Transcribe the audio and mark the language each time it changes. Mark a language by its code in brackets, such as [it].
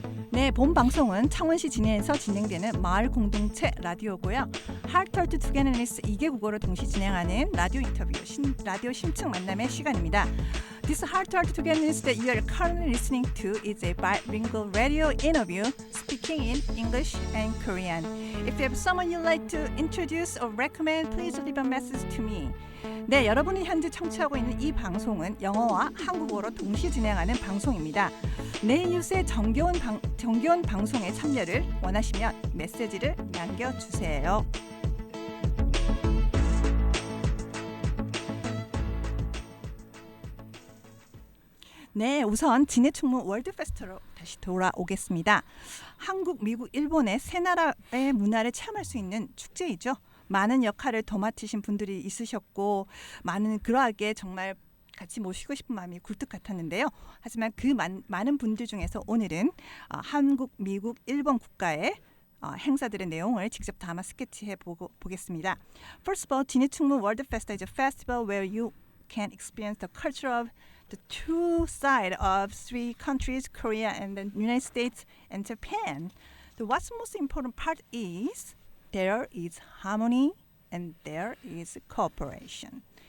[ko] 네, 본 방송은 창원시 진해에서 진행되는 마을 공동체 라디오고요. Heart Togetherness'은 2개 국어로 동시 진행하는 라디오 인터뷰, 라디오 심층 만남의 시간입니다. [en] This Heart Togetherness that you are currently listening to is a bilingual radio interview speaking in English and Korean. If you have someone you'd like to introduce or recommend, please leave a message to me. [ko] 네, 여러분이 현재 청취하고 있는 이 방송은 영어와 한국어로 동시 진행하는 방송입니다. 내 이웃의 정겨운 방송에 참여를 원하시면 메시지를 남겨주세요. 네, 우선 진해 충무 월드 페스트로 다시 돌아오겠습니다. 한국, 미국, 일본의 세 나라의 문화를 체험할 수 있는 축제이죠. 많은 역할을 도맡으신 분들이 있으셨고 그러하게 정말 같이 모시고 싶은 마음이 굴뚝 같았는데요. 하지만 그 많은 분들 중에서 오늘은 한국, 미국, 일본 국가의 행사들의 내용을 직접 담아 스케치해 보겠습니다. [en] First of all, 진해 충무 월드 페스타 is a festival where you can experience the culture of the two sides of three countries, Korea and the United States and Japan. What's most important part is there is harmony and there is cooperation.